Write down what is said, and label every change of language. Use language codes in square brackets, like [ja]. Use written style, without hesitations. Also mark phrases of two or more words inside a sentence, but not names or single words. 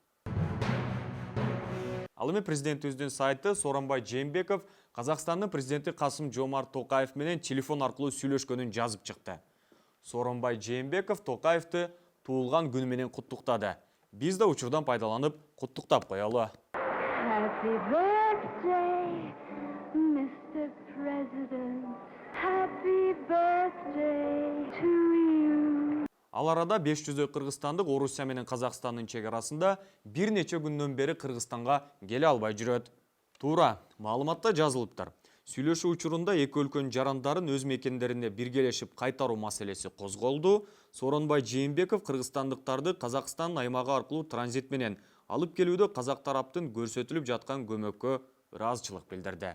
[ky] Ал эми президентибиздин сайты Сооронбай Жээнбеков Казакстандын президенти Касым-Жомарт Токаев менен телефон аркылуу сүйлөшкөнүн жазып чыкты. Сооронбай Жээнбеков Токаевди туулган күнү менен куттуктады. Биз да учурдан пайдаланып куттуктап коелу. [en] Happy birthday, Mr. President. Happy birthday to you. [ky] Ал арада 500 кыргызстандык Орусия менен Казакстандын чек арасында бир нече күндөн бери Кыргызстанга келе албай жүрөт. Туура, маалыматта жазылыптыр. Сүйлөшүү учурунда эки өлкөнүн жарандарын өз мекендерине биргелешип кайтаруу маселеси козголду. Сооронбай Жээнбеков кыргызстандыктарды Казакстан аймагы аркылуу транзит менен алып келүүдө казак тараптын көрсөтүлүп жаткан көмөккө ыраазычылык билдирди.